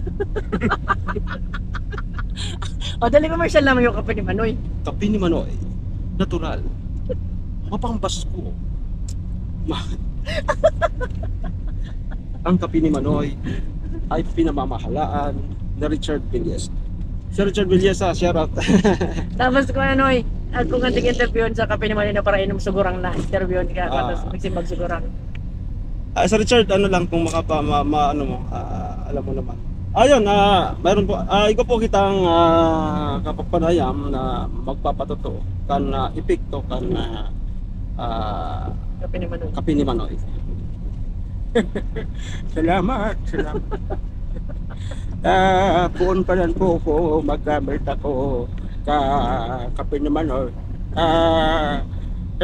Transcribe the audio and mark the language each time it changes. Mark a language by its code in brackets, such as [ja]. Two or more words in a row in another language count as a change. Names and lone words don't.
[tl] O, dali commercial naman yung kape ni Manoy. [bik] Kape ni Manoy, natural, mapangbasko. [tl] Ang kape ni Manoy ay pinamamahalaan na Richard Villesa. Si Richard Villesa, [en] shout out. [bik] Tapos kung Manoy, at kung anting interviewin sa kape ni Manoy na para inom sugurang na, interviewin ka, tapos magsimbag sugurang. [tl] Sa Richard, ano lang, kung ano mo, alam mo naman. [bik] Ayun, mayroon po, ikaw po kitang kapapanayam na magpapatotoo kan epekto kan Kape ni Manoy. kape ni Manoy. Salamat. Puon pa lang po ko, magkamit ako ka kape ni Manoy.